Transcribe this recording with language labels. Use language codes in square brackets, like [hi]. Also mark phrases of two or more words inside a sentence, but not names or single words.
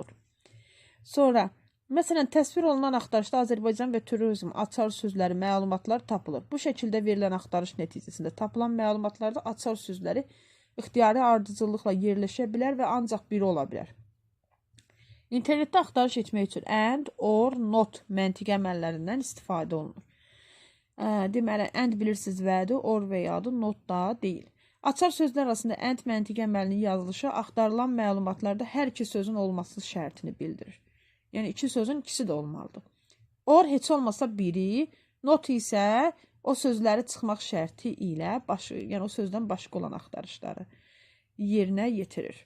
[az] Sonra məsələn, təsvir olunan axtarışda Azərbaycan və turizm açar sözləri, məlumatlar tapılır. Bu şəkildə verilən axtarış nəticəsində tapılan məlumatlarda açar sözləri ixtiyari ardıcıllıqla yerləşə bilər və ancaq biri ola bilər. İnternetdə axtarış etmək üçün [en] and, or, not [az] məntiq əməllərindən istifadə olunur. Deməli, and bilirsiniz vədir, or və yadır, not da deyil. Açar sözlər arasında and məntiq əməlinin yazılışı axtarılan məlumatlarda hər iki sözün olması şərtini bildirir. Yəni, iki sözün ikisi də olmalıdır. Or heç olmasa biri, not isə o sözləri çıxmaq şərti ilə, yəni o sözdən başqa olan axtarışları yerinə yetirir.